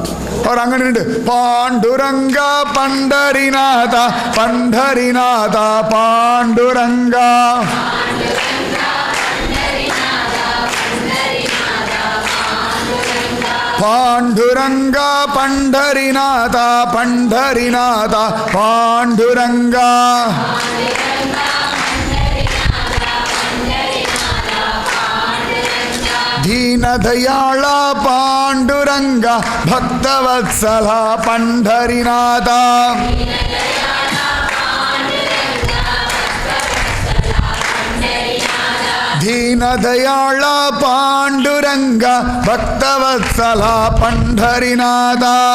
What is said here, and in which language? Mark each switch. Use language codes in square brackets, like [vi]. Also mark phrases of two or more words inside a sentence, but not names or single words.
[ta] அவர் அங்க நின்று பாண்டுரங்கா பண்டரிநாதா பண்டரிநாதா பாண்டுரங்கா பாண்டுரங்கா பண்டரிநாதா பண்டரிநாதா பாண்டுரங்கா [mr] दीनदयाळा पांडुरंगा भक्तवत्सला पंढरीनाथा दीनदयाळा पांडुरंगा भक्तवत्सला पंढरीनाथा